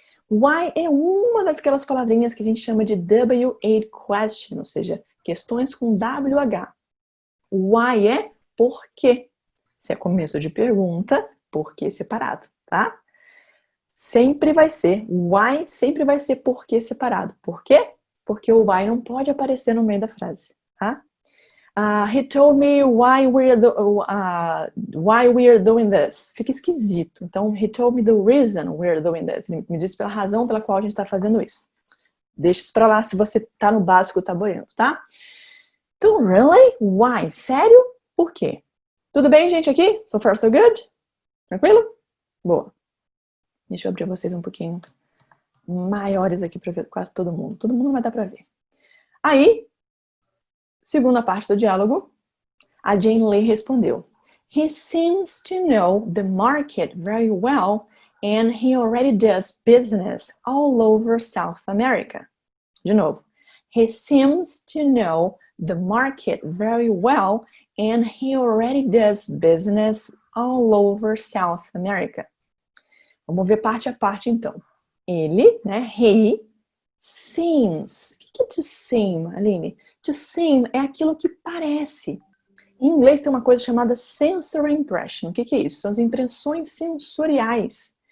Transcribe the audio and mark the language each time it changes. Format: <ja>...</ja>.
<pt>Why é uma daquelas palavrinhas que a gente chama de W8 question, ou seja, questões com WH. Why é por quê. Se é começo de pergunta, por quê separado, tá? Sempre vai ser, why sempre vai ser por quê separado. Por quê? Porque o why não pode aparecer no meio da frase, tá?</pt> <en>He told me why we're doing this. Fica esquisito. Então, he told me the reason we're doing this.</en> <pt>Ele me disse pela razão pela qual a gente está fazendo isso. Deixa isso pra lá se você tá no básico, tá boiando, tá? Então, really? Why? Sério? Por quê? Tudo bem, gente, aqui?</pt> <en>So far, so good?</en> <pt>Tranquilo? Boa. Deixa eu abrir vocês um pouquinho maiores aqui pra ver quase todo mundo. Todo mundo vai dar pra ver. Aí, segunda parte do diálogo, a Jane Lee respondeu.</pt> <en>He seems to know the market very well and he already does business all over South America. De novo. He seems to know the market very well and he already does business all over South America.</en> <pt>Vamos ver parte a parte, então. Ele, né, he, seems. O que é to seem, Aline? To seem é aquilo que parece. Em inglês tem uma coisa chamada sensory impression. O que é isso? São as impressões sensoriais.</pt>